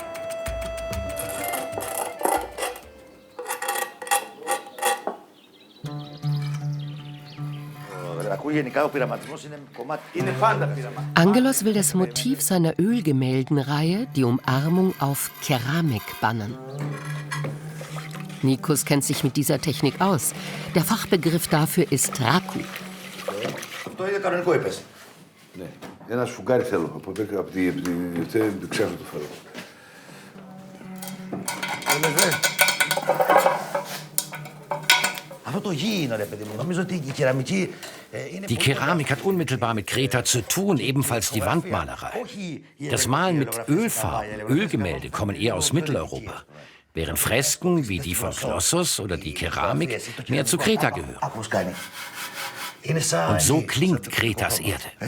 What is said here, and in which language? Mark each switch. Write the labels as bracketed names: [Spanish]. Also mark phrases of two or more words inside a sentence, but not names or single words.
[German] Angelos will das Motiv seiner Ölgemäldenreihe, die Umarmung, auf Keramik bannen. Nikos kennt sich mit dieser Technik aus. Der Fachbegriff dafür ist Raku. [Greek] Ένα σφουγγάρι θέλω, από την ξέρω το φέρω. Αυτό το γήινο, ρε παιδί μου. Νομίζω ότι η κεραμική... [German] Die Keramik hat unmittelbar mit Kreta zu tun, ebenfalls die Wandmalerei. Das Malen mit Ölfarben, Ölgemälde kommen eher aus Mitteleuropa, während Fresken wie die von Knossos oder die Keramik mehr zu Kreta gehören. Und so klingt Kretas Erde.